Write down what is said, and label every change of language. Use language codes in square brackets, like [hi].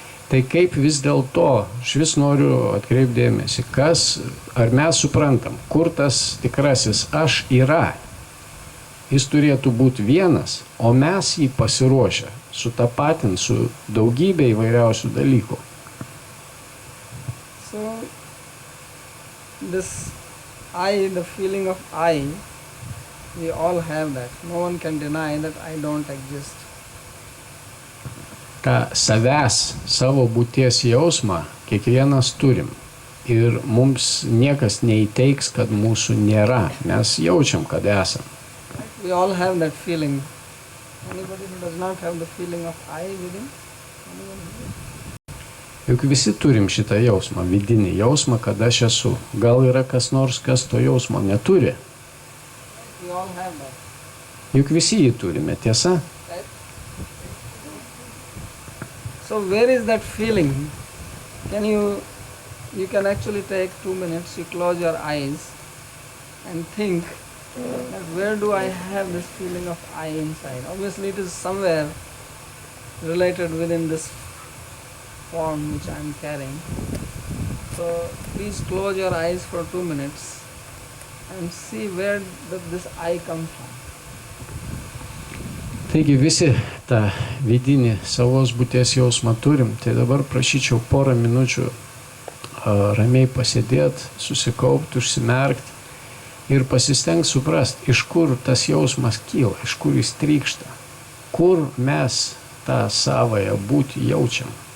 [lt] Tai kaip vis dėlto, aš vis noriu atkreipti dėmesį, ar mes suprantam, kur tas tikrasis aš yra. Jis turėtų būti vienas, o mes jį pasiruošę sutapatinti su daugybė įvairiausių dalykų. [en] So, this I, the feeling of I, we all have that. No one can deny that I don't exist. [lt] tą savęs, savo būties jausmą Kiekvienas turim. Ir mums niekas neįteiks, kad mūsų nėra. Mes jaučiam, kad esam. [en] Right? We all have that feeling. Anybody who does not have the feeling of I within? Anyone here? [lt] Juk visi turim šitą jausmą, vidinį jausmą, kad aš esu. Gal yra kas nors, kas to jausmo neturi? [en] We all have that. [lt] Juk visi jį turime, tiesa? [en] Right? So where is that feeling? You can actually take 2 minutes, you close your eyes and think that where do I have this feeling of I inside? Obviously it is somewhere related within this form which I am carrying. So please close your eyes for 2 minutes and see where this I comes from. [lt] Taigi visi tą vidinį savos būties jausmą turim, tai dabar prašyčiau porą minučių ramiai pasėdėti, susikaupti, užsimerkti ir pasistengti suprasti, iš kur tas jausmas kyla, iš kur jis trykšta, kur mes tą savąją būtį jaučiam.